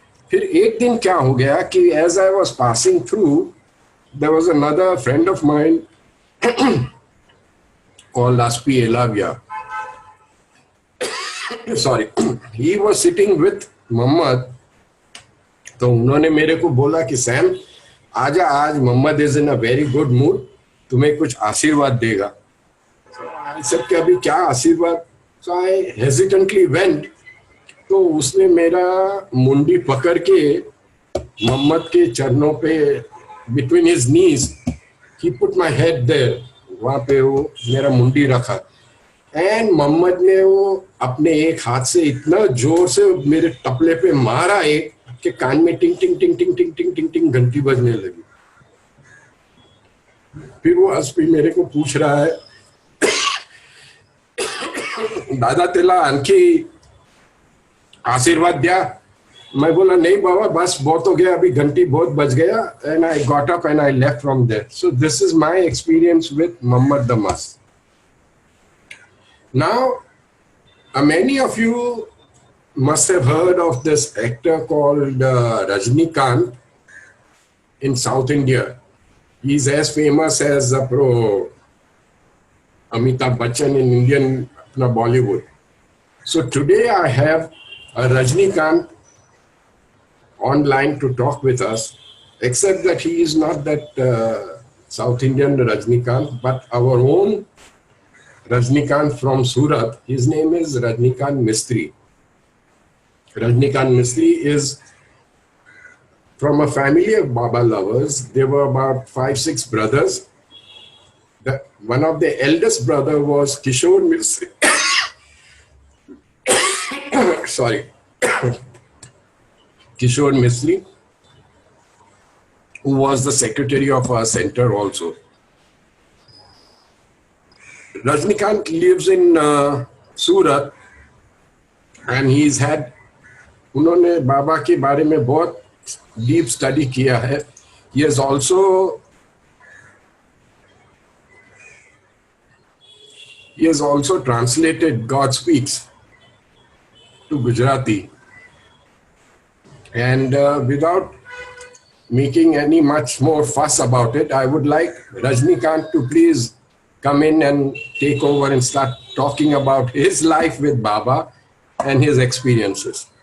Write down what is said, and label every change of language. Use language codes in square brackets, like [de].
[hi] फिर एक दिन क्या हो गया कि [en] as I was passing through, there was another friend of mine called Aspi Elavia. Sorry, he was sitting with Muhammad. [hi] तो उन्होंने मेरे को बोला कि सैम आजा, आज Mohammad [en] is in a very good mood, [hi] तुम्हें कुछ आशीर्वाद देगा. [en] I said [hi] कि अभी क्या आशीर्वाद. [en] So I hesitantly went. [hi] तो उसने मेरा मुंडी पकड़ के मोहम्मद के चरणों पे [en] between his knees he put my head there, [hi] वहां पे वो मेरा मुंडी रखा. [en] and [hi] मोहम्मद ने वो अपने एक हाथ से इतना जोर से मेरे टपले पे मारा एक कि कान में टिंग टिंग टिंग टिंग टिंग टिंग टिंग टिंग घंटी बजने लगी. फिर वो अस्पी मेरे को पूछ रहा है, [mr] दादा तेला आणखी आशीर्वाद दिया. [hi] मैं बोला नहीं बाबा, बस बहुत हो गया, अभी घंटी बहुत बज गया. [en] And I got up and I left from there. So this is my experience with Mohammad the मस्त. Now, many of you must have heard of this actor called Rajnikant in South India. He's as famous as Amitabh Bachchan in Indian Bollywood. So today I have Rajnikant online to talk with us, except that he is not that South Indian Rajnikant, but our own Rajnikant from Surat. His name is Rajnikant Mistry. Rajnikant Mistry is from a family of Baba lovers. There were about 5-6 brothers. One of the eldest brother was Kishore Mistry. Sorry. Kishore Mistry, who was the secretary of our center also. Rajnikant lives in Surat and he's had, [hi] उन्होंने बाबा के बारे में बहुत deep study किया है. [en] He has also translated God Speaks to Gujarati. And without making any much more fuss about it, I would like Rajnikant to please come in and take over and start talking about his life with Baba and his experiences.